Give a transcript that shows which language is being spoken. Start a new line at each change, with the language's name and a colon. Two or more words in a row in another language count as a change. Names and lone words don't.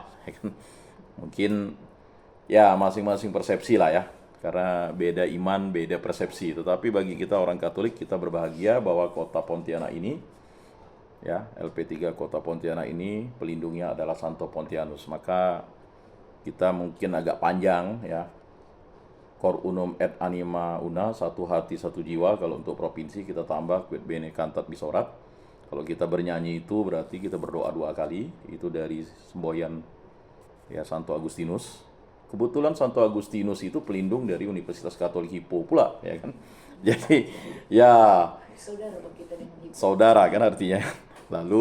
Indonesian: Mungkin ya masing-masing persepsi lah ya. Karena beda iman, beda persepsi. Tetapi bagi kita orang Katolik, kita berbahagia bahwa kota Pontianak ini, ya LP3 Kota Pontianak ini, pelindungnya adalah Santo Pontianus. Maka kita mungkin agak panjang ya.
Latin: Cor unum et anima una,
Indonesian: satu hati satu jiwa. Kalau untuk provinsi kita tambah
Latin: quid bene cantat bisorat.
Indonesian: Kalau kita bernyanyi itu berarti kita berdoa 2 kali. Itu dari semboyan ya Santo Agustinus. Kebetulan Santo Agustinus itu pelindung dari Universitas Katolik Hippo pula, ya kan? Jadi, ya Saudara dong kita dengan Hippo. saudara kan artinya.